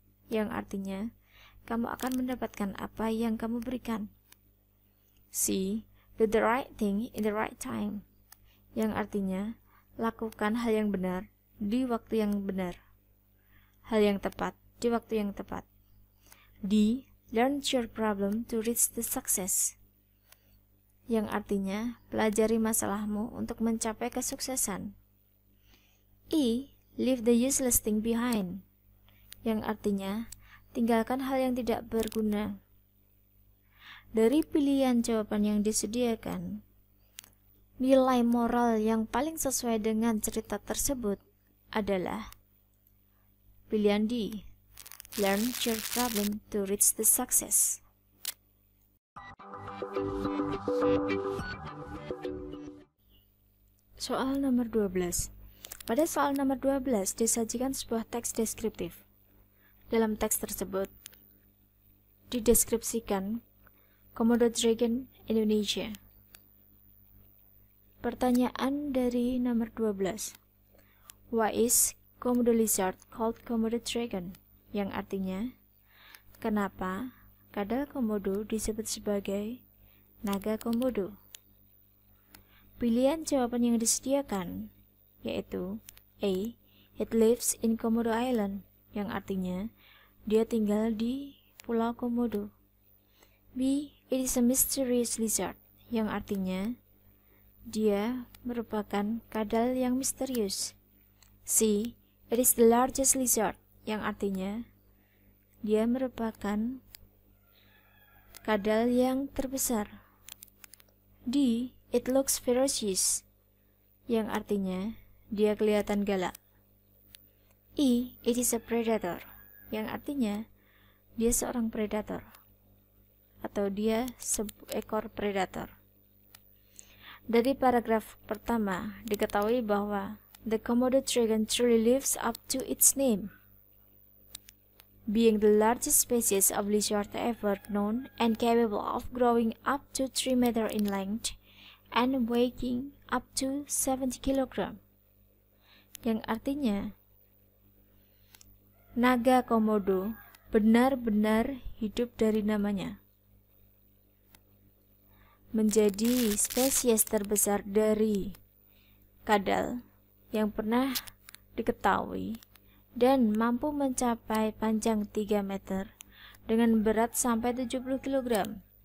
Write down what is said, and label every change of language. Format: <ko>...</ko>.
<id>Yang artinya, kamu akan mendapatkan apa yang kamu berikan. C.</id> <en>Do the right thing in the right time.</en> <id>Yang artinya, lakukan hal yang benar di waktu yang benar. Hal yang tepat di waktu yang tepat. D.</id> <en>Learn your problem to reach the success.</en> <id>Yang artinya, pelajari masalahmu untuk mencapai kesuksesan. E.</id> <en>Leave the useless thing behind.</en> <id>Yang artinya, tinggalkan hal yang tidak berguna. Dari pilihan jawaban yang disediakan, nilai moral yang paling sesuai dengan cerita tersebut adalah pilihan D.</id> <en>Learn your problem to reach the success.</en> <id>Soal nomor 12. Pada soal nomor 12 disajikan sebuah teks deskriptif. Dalam teks tersebut dideskripsikan Komodo Dragon Indonesia. Pertanyaan dari nomor 12.</id> <en>Why is Komodo lizard called Komodo dragon?</en> <id>Yang artinya, kenapa kadal komodo disebut sebagai naga komodo? Pilihan jawaban yang disediakan yaitu A.</id> <en>It lives in Komodo Island.</en> <id>Yang artinya, dia tinggal di Pulau Komodo. B.</id> <en>It is a mysterious lizard.</en> <id>Yang artinya, dia merupakan kadal yang misterius. C.</id> <en>It is the largest lizard.</en> <id>Yang artinya, dia merupakan kadal yang terbesar. D.</id> <en>It looks ferocious.</en> <id>Yang artinya, dia kelihatan galak.</id> <en>E. It is a predator.</en> <id>Yang artinya, dia seorang predator. Atau dia seekor predator. Dari paragraf pertama, diketahui bahwa</id> <en>the Komodo dragon truly lives up to its name, being the largest species of lizard ever known and capable of growing up to 3 meters in length and weighing up to 70 kg.</en> <id>Yang artinya, naga komodo benar-benar hidup dari namanya. Menjadi spesies terbesar dari kadal yang pernah diketahui dan mampu mencapai panjang 3 meter dengan berat sampai 70 kg.</id>